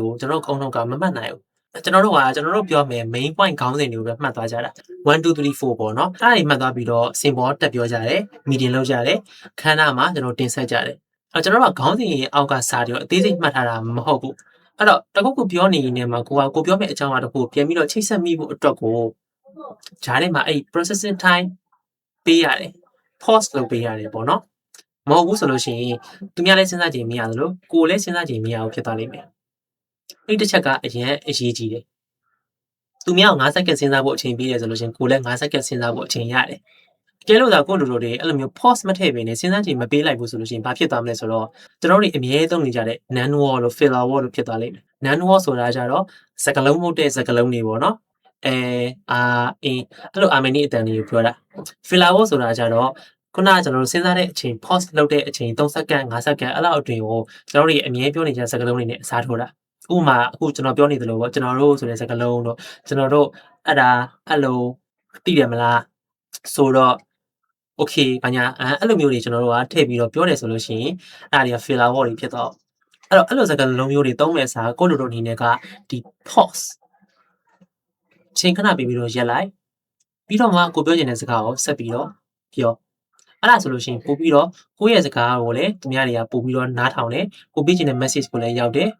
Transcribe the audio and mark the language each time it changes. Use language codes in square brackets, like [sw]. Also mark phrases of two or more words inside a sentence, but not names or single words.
[my] ကိုကျွန်တော်တို့အကုန်လုံးကမမှတ်နိုင်ဘူးကျွန်တော်တို့ပြောမယ် [en] main point [my] ခေါင်းစဉ်တွေကိုပဲမှတ်သွားကြတာ1 2 3 4ပေါ့နော်အဲ့ဒါတွေမှတ်သွားပြီးတော့စင်ပေါ်တက်ပြောကြတယ် meeting လုပ်ကြတယ်ခန်းနာမှာကျွန်တော်တင်ဆက်ကြတယ် အဲ့ကျွန်တော်တို့ကခေါင်းစဉ်အောက်ကစာတွေအသေးစိတ်မှတ်ထားတာမဟုတ်ဘူးအဲ့တော့တခုခုပြောနေနေမှာကိုပြောမယ့်အကြောင်းအရာတခုပြန်ပြီးတော့ချိတ်ဆက်မိဖို့ အတွက်ကိုဂျားထဲမှာအဲ့ [en] processing time [my] ပေးရတယ် pause လုပ်ပေးရတယ်ပေါ့နော်မဟုတ်ဘူးဆိုလို့ရှိရင်သူများလည်းစဉ်းစားကြည့်မရသလို ကိုယ်လည်းစဉ်းစားကြည့်မရဘူးဖြစ်သွားလိမ့်မယ်အဲ့တစ်ချက်ကအရင်အရေးကြီးတယ်သူများကို9စက္ကန့်စဉ်းစားဖို့အချိန်ပေးတယ်ဆိုလို့ရှိရင်ကိုယ်လည်း9စက္ကန့်စဉ်းစားဖို့အချိန်ရတယ်ကျဲလို့သာကိုယ့်လူတွေအဲ့လိုမျိုး pause မထည့်ဘဲနဲ့စဉ်းစားကြည့်မပေးလိုက်ဘူးဆိုလို့ရှိရင်ဘာဖြစ်သွားမလဲဆိုတော့ကျွန်တော်တို့အမြဲသုံးနေကြတဲ့ [en] non word [my] လို့ [en] filler word [my] လို့ဖြစ်သွားလိမ့်မယ် [en] non word [my] ဆိုတာကြတော့စကားလုံးမဟုတ်တဲ့စကားလုံးတွေပေါ့နော် အဲ့လိုအာမင်းဒီအတန်လေးကိုပြောတာ [en] filler word [my] ဆိုတာကြတော့ခုနကကျွန်တော်တို့စဉ်းစားတဲ့အချိန် pause လုပ်တဲ့အချိန်3စက္ကန့်5စက္ကန့်အဲ့လောက်အတွင်းကိုကျွန်တော်တို့အမြဲပြောနေကြစကားလုံးတွေနဲ့အစားထိုးတာဥပမာအခုကျွန်တော်ပြောနေသလိုပေါ့ကျွန်တော်တို့ဆိုတဲ့စကားလုံးတော့ကျွန်တော်တို့အဲ့ဒါအဲ့လိုသိတယ်မလားဆိုတော့ okay ဘာညာအဲ့လိုမျိုးတွေကျွန်တော်တို့ကထည့်ပြီးတော့ပြောတယ်ဆိုလို့ရှိရင်အဲ့ဒါ တွေက [en] filler word [my] တွေဖြစ်တော့အဲ့လိုစကားလုံးမျိုးတွေသုံးမဲ့စာကိုလိုလိုအနေနဲ့ကဒီ pause ချိန်ခဏပေးပြီးတော့ရက်လိုက်ပြီးတော့မှကိုပြောချင်တဲ့စကားကိုဆက်ပြီးတော့ပြောအဲ့ဒါဆိုလို့ရှိရင်ပို့ပြီးတော့ကိုယ့်ရဲ့စကားကိုလည်းသူများတွေကပို့ပြီးတော့နားထောင်တယ်ကိုပေးချင်တဲ့ message ကိုလည်းရောက်တယ်